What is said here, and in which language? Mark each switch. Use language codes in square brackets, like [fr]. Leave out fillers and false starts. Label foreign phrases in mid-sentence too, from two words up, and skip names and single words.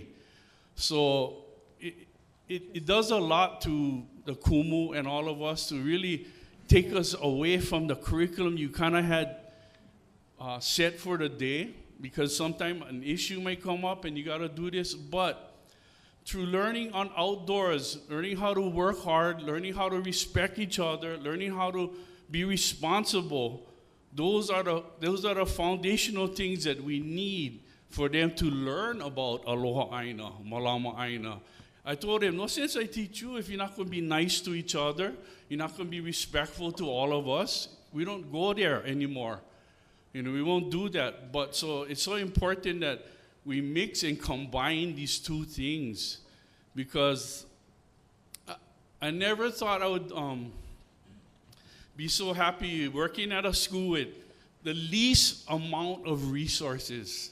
[en] So it does a lot to the Kumu and all of us to really take us away from the curriculum you kind of had set for the day, because sometimes an issue may come up and you got to do this. But through learning on outdoors, learning how to work hard, learning how to respect each other, learning how to be responsible, those are the foundational things that we need for them to learn about [haw] aloha aina, malama aina. [en] I told them, no sense I teach you if you're not going to be nice to each other, you're not going to be respectful to all of us. We don't go there anymore. You know, we won't do that. But so it's so important that we mix and combine these two things, because I never thought I would be so happy working at a school with the least amount of resources.